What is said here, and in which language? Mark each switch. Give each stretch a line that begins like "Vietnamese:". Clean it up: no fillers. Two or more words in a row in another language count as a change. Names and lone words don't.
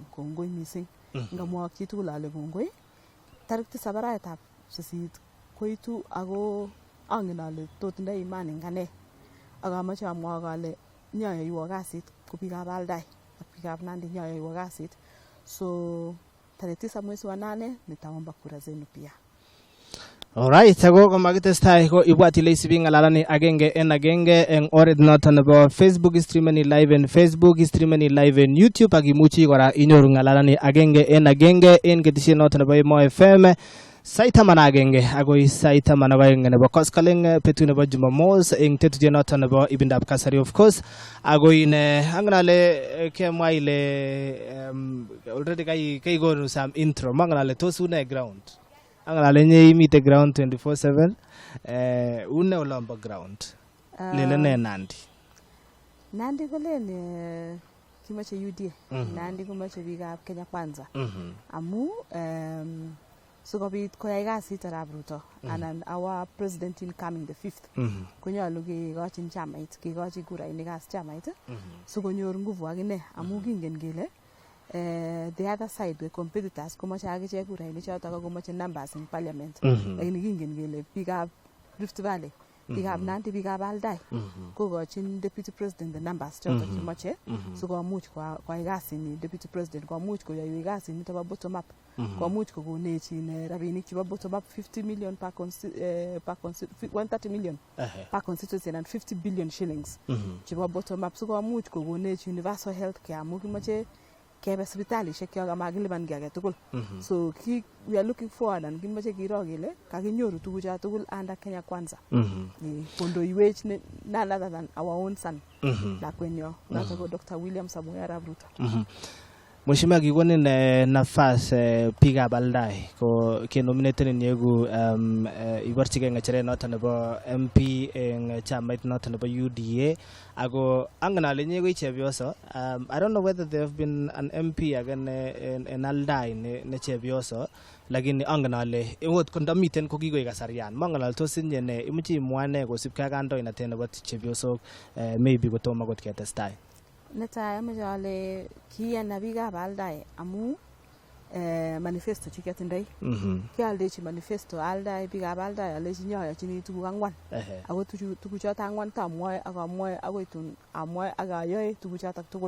Kalenjin: Kongoi missing ngamwa chitugul ale kongoi. Tarik 7 arawetab 8 koitu ako angen ale tot ndai imani ngane ak amache amwa ale nyoyoiwo kasit ko biikab Aldai ak biikab Nandi nyoyoiwo kasit, so
Swahili: tarehe 9 mwezi wa 8 nitaomba kura zenu pia.
Kalenjin: Alright, ako komakitestai ko ibwat ile isibing ngalalani agenge en agenge eng oret noton nebo Facebook streameni live en Facebook streameni live en YouTube ak imuchi kora inyoru ngalalani agenge en ketesiet noton nebo Emoo FM saitaman agenge agoi saitaman agoeng nebo koskoleng betut nebo Jumamos eng tetutiet noton nebo ibindab kasari
English: of course
Kalenjin: agoi ne angnale kemwa ile already kai gonu
English: some intro
Kalenjin: mangnale tos une ground angalale nye imite ground 24/7 une olombo ground lele ne Nandi kolen kimache UDA Nandi komache biikab Kenya Kwanza amu sikobit koyai kasit arap Ruto anan
English: our president incoming the 5th
Kalenjin: konyolu kekochin chamait kekochi kurainik as chamait sikonyor nguvu akine amu kingen kele
English: the other side the competitors
Kalenjin: komache akichek kurainik chotok ako komache
English: numbers in parliament
Kalenjin: lakini kingen kele biikab Rift Valley biikab Nandi biikab Aldai kokochin
English: deputy president the numbers
Kalenjin: chotok chemoche sikomuch koyai kasini
English: deputy president
Kalenjin: komuch koyoiwech kasini nebo
English: bottom up
Kalenjin: komuch kokonechin rabinik chebo
English: bottom up 50 million per 130 million per constituency and 50 billion shillings
Kalenjin: chebo
English: bottom up
Kalenjin: sikomuch kokonech
English: universal health care
Kalenjin: amu kimoche kebe sipitalishek kyok amakilipan ki age tugul.
English: So we are looking forward and
Kalenjin: kimoche kiro kele kakinyoru tugucho tugul
English: under Kenya Kwanza. Kondoiwech none other than our own son
Kalenjin: lakwenyo noto ko
English: Dr. William Samoei Arap Ruto.
Kalenjin: Mheshimiwa kikonin nafas biikab Aldai ko kenomineten nyegu iborchigei ngecheret noton nebo MP eng chamait noton nebo UDA ako angen ale nye ko chepyoso.
English: I don't know whether there have been an MP again in Aldai
Kalenjin: ne chepyoso lakini angen ale ot kondamiten ko kikoik kasarian mangen ale tos inye ne imuchi imwane kosipkei ak kandoinatet nebo chepyosok maybe kotomo kot ketestai. Netai amache ale kiyana biikab Aldai amu manifesto chikatindoi kialdechi manifesto Aldai biikab Aldai alechi nyoyochini tuguk angwan ako tuguchoto angwan tamwoe akamwoe akoi tun amwoe akayoe tuguchoto tugul.